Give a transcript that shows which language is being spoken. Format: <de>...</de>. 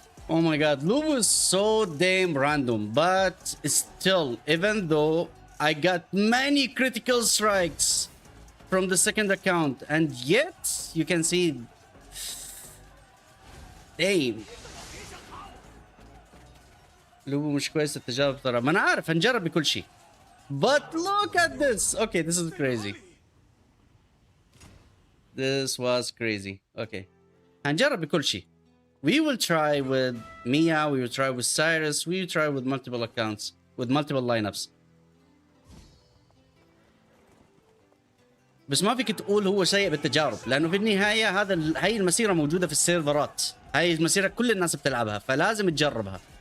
<en>Oh my god, Lubu is so damn random, but still, even though I got many critical strikes from the second account, and yet you can see, damn.</en> <ar>Lubu مش كويس التجارب ترى. ما انا عارف هنجرب بكل شيء.</ar> <en>But look at this. Okay, this is crazy. This was crazy. Okay.</en> <ar>هنجرب بكل شيء.</ar> <en>We will try with Mia, we will try with Cyrus, we will try with multiple accounts, with multiple lineups.</en> <ar>بس ما فيك تقول هو سيء بالتجارب، لأنه في النهاية هاي المسيرة موجودة في السيرفرات. هاي المسيرة كل الناس بتلعبها، فلازم تجربها.</ar>